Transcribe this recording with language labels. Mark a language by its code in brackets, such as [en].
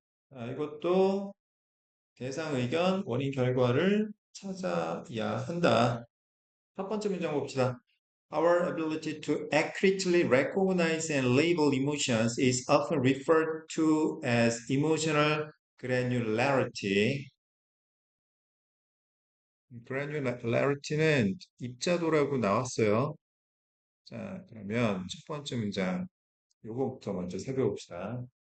[ko] 자, 이것도 대상 의견, 원인 결과를 찾아야 한다. 첫 번째 문장 봅시다. [en] Our ability to accurately recognize and label emotions is often referred to as emotional granularity. [ko] granularity는 입자도라고 나왔어요. 자, 그러면 첫 번째 문장, 요거부터 먼저 살펴봅시다.